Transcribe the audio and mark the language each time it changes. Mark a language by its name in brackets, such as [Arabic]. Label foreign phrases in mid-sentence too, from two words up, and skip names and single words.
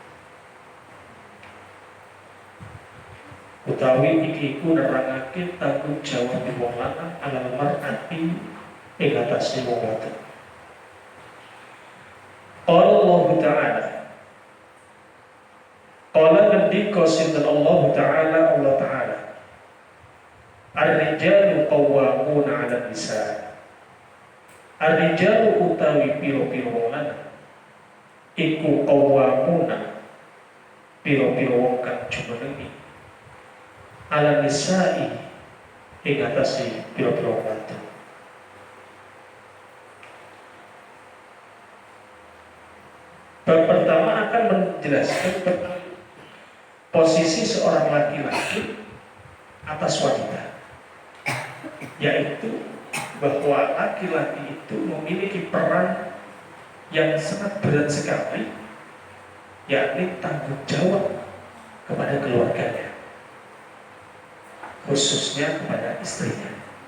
[Javanese] Utawi iki iku nerangake tanggung jawab wong lanang [Arabic] على المرأة [Javanese] ing atas wong wadon. Allah Ta'ala Qala ngendika sinten Allah Ta'ala [Arabic] الرجال قوامون على النساء. [Javanese] Ar-rijalu utawi piro-piro wong lanang iku qawwamuna piro-piro wong kang jumenengi [Arabic] على النساء [Javanese] ing atase piro-piro wadon. [Indonesian] Bab pertama akan menjelaskan tentang posisi seorang laki-laki atas wanita, yaitu bahwa laki-laki itu memiliki peran yang sangat berat sekali, yakni tanggung jawab kepada keluarganya, khususnya kepada istrinya.